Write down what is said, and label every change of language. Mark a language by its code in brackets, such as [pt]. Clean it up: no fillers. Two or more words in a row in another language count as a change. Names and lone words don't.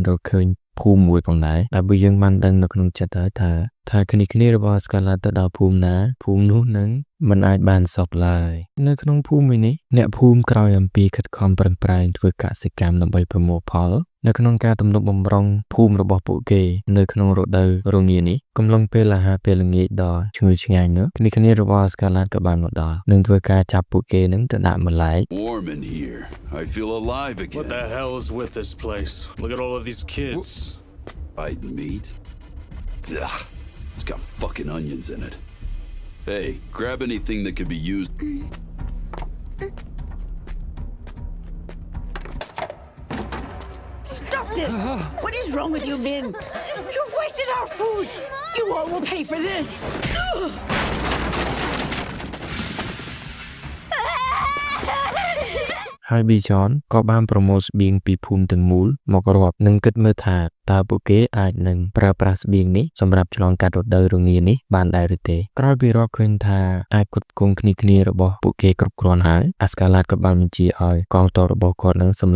[km] រកឃើញភូមិមួយផងដែរដែលបើយើងបានដឹងនៅក្នុងចិត្តហើយថាគ្នារបស់ Askeladd ទៅដល់ភូមិណាភូមិនោះនឹងមិនអាចបានសុខឡើយនៅក្នុងភូមិមួយនេះអ្នកភូមិក្រោយអំពីខិតខំប្រឹងប្រែងធ្វើកសិកម្មដើម្បីប្រមូលផលនៅក្នុងការទំនុកបំរុងភូមិរបស់ពួកគេនៅក្នុងរដូវរងានេះកំឡុងពេលអាហារពេលល្ងាចដ៏ឈ្ងុយឆ្ងាញ់នោះគ្នារបស់ Askeladd ក៏បានមកដល់នឹងធ្វើការចាប់ពួកគេនឹងទៅដាក់ម្លែក [en] Warm in here. I feel alive again. What the hell is with this place? Look at all of these kids. Biting meat? Ugh, it's got fucking onions in it. Hey, grab anything that could be used. Stop this! What is wrong with you men? You've wasted our food! You all will pay for this! [km] ហើយ Bjorn ក៏បានប្រមូលស្បៀងពីភូមិទាំងមូលមករាប់និងគិតមើលថាតើពួកគេអាចនឹងប្រើប្រាស់ស្បៀងនេះសម្រាប់ឆ្លងកាត់រដូវរងានេះបានដែរឬទេក្រោយពីរាប់ឃើញថាអាចផ្គត់ផ្គង់គ្នារបស់ពួកគេគ្រប់គ្រាន់ហើយ Askeladd ក៏បានបញ្ជាឲ្យកងទ័ពរបស់គាត់នឹងសម្លា